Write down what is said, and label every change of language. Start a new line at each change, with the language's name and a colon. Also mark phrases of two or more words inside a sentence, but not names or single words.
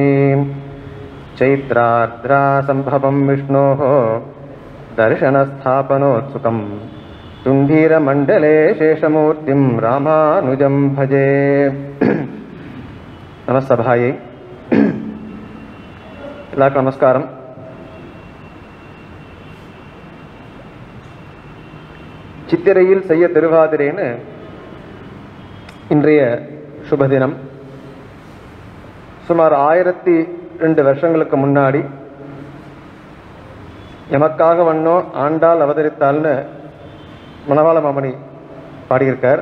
Sanskrit: चैत्रार्द्रा संभवं विष्णोः दर्शनस्थापनोत्सुकं तुण्डीरमण्डले शेषमूर्तिं रामानुजं भजे.
Tamil: नमस्सभायै எல்லாருக்கும் நமஸ்காரம். சித்திரையில் செய்ய திருவாதிரைன்னு இன்றைய சுபதினம். சுமார் 1002 வருஷங்களுக்கு முன்னாடி எமக்காக வண்ணோ ஆண்டாள் அவதரித்தாள்னு மணவாள மாமணி பாடியிருக்கார்.